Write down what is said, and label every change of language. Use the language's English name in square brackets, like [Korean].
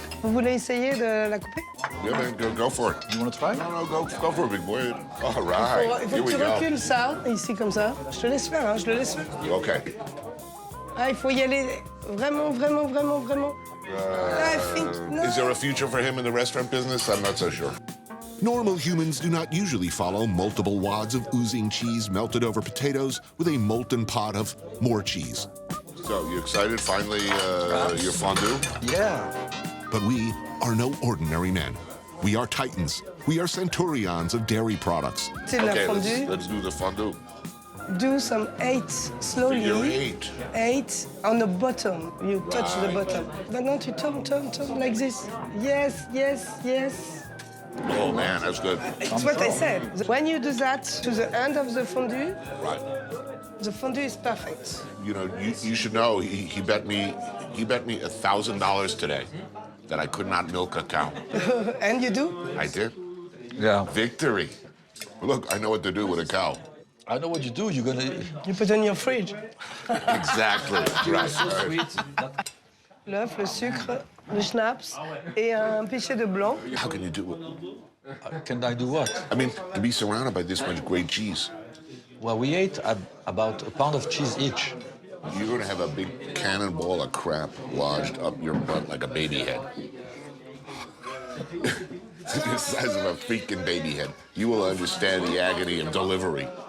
[French] Vous voulez essayer de la couper? [English] Yeah, man, go for it. You want to try? No, go for it, big boy. All right, [French] Il faut [English] here we [French] tu [English] go. [French] recules ça, ici, comme ça. Je te laisse faire, hein, je le laisse faire. [English] Okay. [French] Ah, il faut y aller vraiment, vraiment, vraiment, vraiment. [English] I think, no. Is there a future for him in the restaurant business? I'm not so sure. Normal humans do not usually follow multiple wads of oozing cheese melted over potatoes with a molten pot of more cheese. So, you excited? Finally, your fondue? Yeah. But we are no ordinary men. We are titans. We are centurions of dairy products. [French] C'est de la fondue. [English] Let's do the fondue. Do some 8 slowly. Figure 8. 8 on the bottom. You touch the bottom. [French] Maintenant, tu [English] turn like this. Yes, yes, yes. Oh, man, that's good. It's what I said. When you do that to the end of the fondue, Right. the fondue is perfect. You know, you should know, he bet me $1,000 today that I could not milk a cow. And you do? I did. Yeah. Victory. Look, I know what to do with a cow. I know what you do. You're gonna. You put it in your fridge. Exactly. Right. [French] L'œuf, le sucre, le schnapps et un pichet de blanc. [English] How can you do it? Can I do what? I mean, to be surrounded by this much great cheese, Well, we ate about a pound of cheese each. you're going to have a big cannonball of crap lodged up your butt like a baby head. The size of a freaking baby head. You will understand the agony of delivery.